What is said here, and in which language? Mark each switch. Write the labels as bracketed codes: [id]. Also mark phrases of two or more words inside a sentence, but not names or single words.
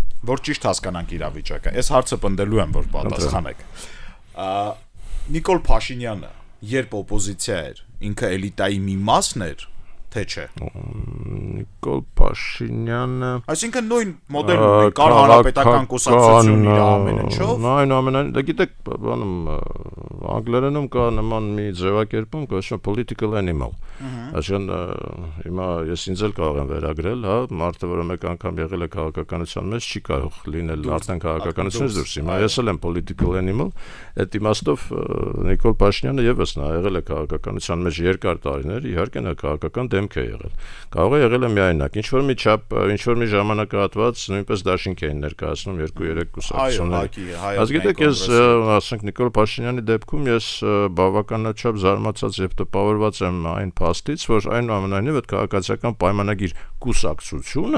[hy] Որ ճիշտ հասկանանք իրավիճակը, այս հարցը պնդելու եմ, որ պատասխանեք։ Նիկոլ Փաշինյանը երբ օպոզիցիա էր, ինքը էլիտայի մի մասն էր, թե չէ։ Նիկոլ Փաշինյանը, այսինքն նույն մոդելը կար հանրապետական կուսակցություն իր ամեն ինչով։ Այնուամենայնիվ, դա գիտեք, բանում անգլերենում կա նման մի ձևակերպում, կոչվում [en] political animal։ [hy] Այսինքն հիմա ես ինձ էլ կարող եմ վերագրել, հա, մարդը, որը մեկ անգամ եղել է քաղաքականության մեջ, չի կարող լինել արդեն քաղաքականությունից դուրս։ Հիմա ես էլ եմ [en] political animal, [hy] այդ իմաստով Նիկոլ Փաշինյանը եւս նա եղել է քաղաքականության մեջ երկար տարիներ, իհարկե նա քաղաքական դեմք է եղել։ Կարող է եղել է միայնակ, ինչ որ մի չափ, ինչ որ մի ժամանակահատված նույնպես դաշինք էին ներկայացնում 2-3 կուսակցություններ։ Գիտեք, ես ասենք Նիկոլ Փաշինյանի դեպքում ես բավականաչափ զարմացած եւ տպավորված եմ այն փաստից, որ այնուամենայնիվ այդ քաղաքացիական պայմանագիր կուսակցությունը,